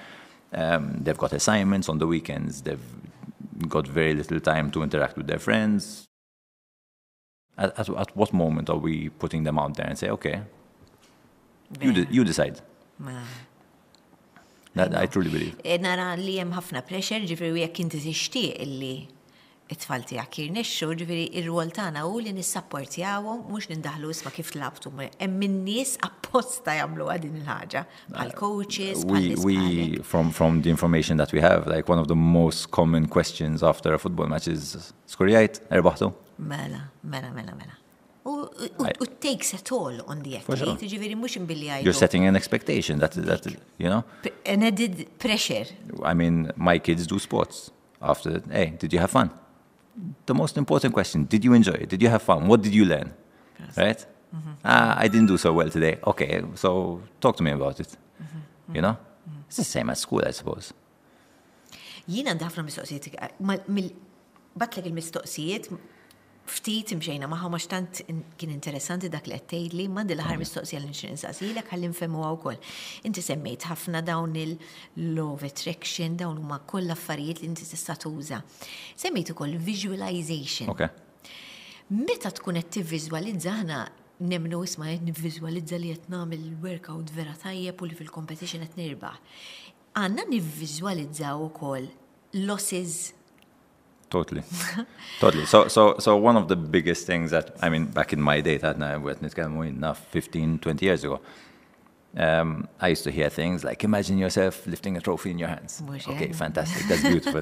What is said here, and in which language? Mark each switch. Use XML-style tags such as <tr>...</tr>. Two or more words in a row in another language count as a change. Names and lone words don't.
<en>They've got assignments on the weekends. They've got very little time to interact with their friends. At what moment are we putting them out there and say, okay, you decide? That I truly believe.</en> <mt>Nara li hemm ħafna pressure, ġifieri jekk inti tixtieq illi it-tfal tiegħek jirnexxu, ġifieri ir-rwol tagħna hu li nissapportjawhom mhux nindaħlu isma' kif tlabtu. Hemm min-nies apposta jagħmluha din il-ħaġa bħal coaches,</mt> <en>we from the information that we have, like one of the most common questions after a football match is</en> <mt>skurjajt, erbaħtu? Mela.</mt> <en>It takes a toll on the athlete,</en> <mt>ġifieri mhux inbilli għajdu.</mt> <en>You're setting an expectation that An added pressure. I mean, my kids do sports. After, hey, did you have fun? the most important question, did you enjoy it? Did you have fun? What did you learn? Right? I didn't do so well today. Okay, so talk to me about it. You know? It's the same at school, I suppose.</en> <mt>Jiena għandi ħafna mistoqsijiet. Batlek il-mistoqsijiet, ftit imxejna maħa ma xtant kien interessanti dak li qed tgħidli, m'għandi l-aħħar mistoqsija li nixtieq insaqsilek ħalli nfehmuha wkoll. Inti semmejt ħafna dawn il-</mt> <en>law of attraction,</en> <mt>dawn huma kollha affarijiet li inti tista' tuża. Semmejt ukoll visualization.</mt> <en>Okay.</en> <mt>Meta tkun qed tivviżwalizza aħna nemmnu isma' qed nivviżwalizza li qed nagħmel workout vera tajjeb u li fil-competition qed nirbaħ. Għandna nivviżwalizzaw ukoll losses.</mt> <en>Totally. Totally. So one of the biggest things that, I mean, back in my day, that now we're at 15, 20 years ago, I used to hear things like, imagine yourself lifting a trophy in your hands. Okay, fantastic. That's beautiful.</en>